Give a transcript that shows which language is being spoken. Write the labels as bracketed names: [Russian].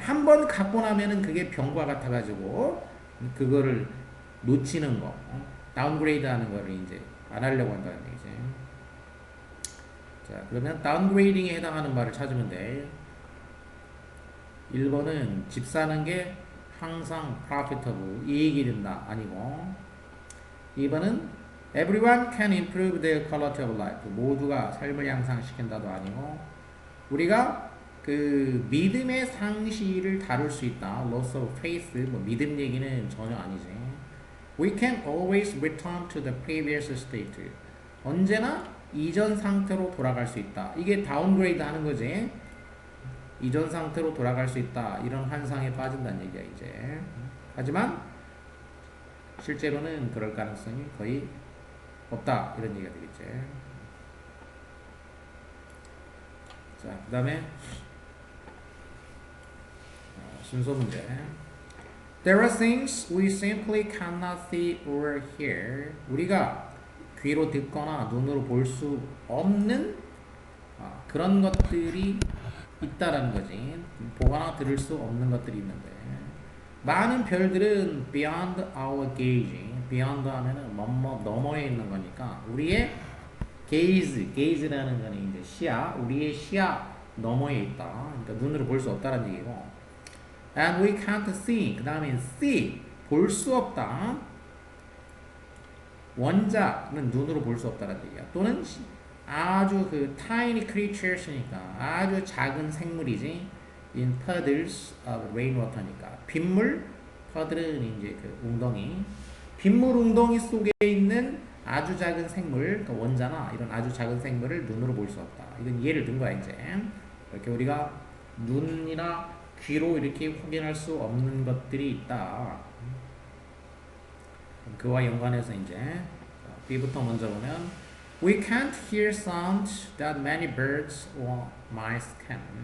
[Korean] 한 번 갖고 나면은 그게 병과 같아가지고 그거를 놓치는 거, 다운그레이드 하는 거를 이제 안 하려고 한다는 얘기지. 자, 그러면 다운그레이딩에 해당하는 말을 찾으면 돼. 1번은 집 사는 게 항상 profitable, 이익이 된다. 아니고 2번은 [English] everyone can improve their quality of life. [Korean] 모두가 삶을 향상시킨다도 아니고 우리가 그 믿음의 상실을 다룰 수 있다. [English] loss of faith, [Korean] 뭐 믿음 얘기는 전혀 아니지. [English] We can always return to the previous state. [Korean] 언제나 이전 상태로 돌아갈 수 있다. 이게 다운그레이드 하는 거지. 이전 상태로 돌아갈 수 있다. 이런 환상에 빠진다는 얘기야 이제. 하지만 실제로는 그럴 가능성이 거의 없다. 이런 얘기가 되겠지. 자, 그 다음에 순서 문제. [English] There are things we simply cannot see or hear. [Korean] 우리가 귀로 듣거나 눈으로 볼 수 없는 그런 것들이 있다라는 거지. 보거나 들을 수 없는 것들이 있는데 많은 별들은 [English] beyond our gaze. [Korean] beyond 하면은 뭐뭐 너머에 있는 거니까 우리의 gaze라는 거는 이제 시야, 우리의 시야 너머에 있다. 그러니까 눈으로 볼 수 없다라는 얘기고. [English] And we can't see. [Korean] 그 다음에 see 볼 수 없다. 원자는 눈으로 볼 수 없다는 얘기야. 또는 아주 그 [English] tiny creatures [Korean] 니까 아주 작은 생물이지. [English] in puddles of rainwater [Korean] 니까 빗물. puddle은 이제 그 웅덩이. 빗물 웅덩이 속에 있는 아주 작은 생물, 그 원자나 이런 아주 작은 생물을 눈으로 볼 수 없다. 이건 예를 든 거야 이제. 이렇게 우리가 눈이나 귀로 이렇게 확인할 수 없는 것들이 있다. 그와 연관해서 이제 B부터 먼저 보면 [English] We can't hear sounds that many birds or mice can.